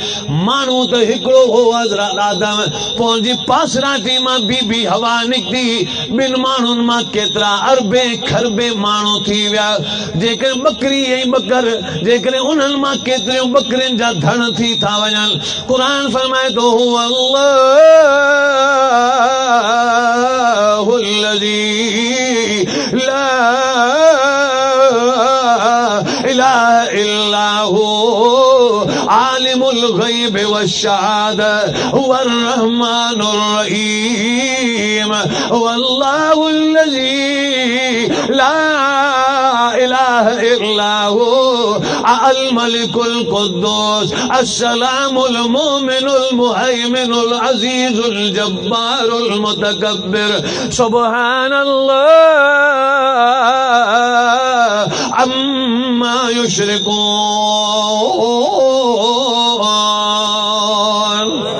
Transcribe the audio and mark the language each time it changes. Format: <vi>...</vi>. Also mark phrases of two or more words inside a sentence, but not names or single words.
<sd>माण्हू तो हिकिड़ो हो हज़रत आदम, पोइ जी पासराटी मां बीबी हवा निकती, बिन माण्हुनि मां केतिरा अरबे खरबे माण्हू थी विया। जेकॾहिं बकरी ऐं बकर, जेकॾहिं उन्हनि मां केतिरियूं बकरियुनि जा धण थी था वञनि। क़ुरान फरमाए तो</sd> <ar>هو الذي لا إله إلا هو عالم الغيب والشهادة هو الرحمن الرحيم والله الذي لا إله إلا هو الملك القدوس السلام المؤمن المهيمن العزيز الجبار المتكبر سبحان الله عما يشركون.</ar>